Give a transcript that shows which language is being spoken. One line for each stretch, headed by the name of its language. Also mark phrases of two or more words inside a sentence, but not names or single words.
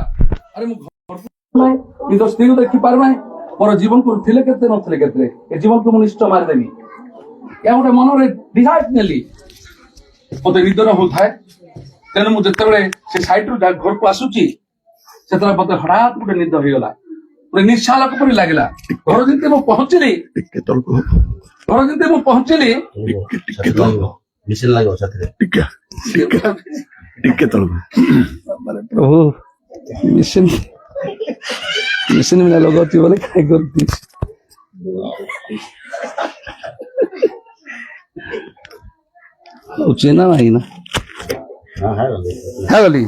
Odia: ଆରେ ମୁଁ ନିଜ ସ୍ତ୍ରୀକୁ ଦେଖି ପାରୁନାହିଁ, ମୋର ଜୀବନକୁ ଥିଲେ କେତେ ନଥିଲେ କେତେ, ଏ ଜୀବନକୁ ମୁଁ ନିଶ୍ଚୟ ମାରିଦେବି। ଏହା ଗୋଟେ ମନରେ ଡିସାଇଡ୍ ନେଲି। ମତେ ନିଦର ହଉଥାଏ, ତେଣୁ ମୁଁ ଯେତେବେଳେ ସେ ସାଇଡରୁ ଘରକୁ ଆସୁଛି ସେତେବେଳେ ମତେ ହଠାତ୍ ଗୋଟେ ନିଦ ହେଇଗଲା। ଗୋଟେ ନିଶାଲକ ପରି ଲାଗିଲା। ଘର ଯେମିତି ମୁଁ ପହଞ୍ଚିଲି प्रभु मिशन मिशन में लगती बोले काय करती चेना नहीं ना है गली।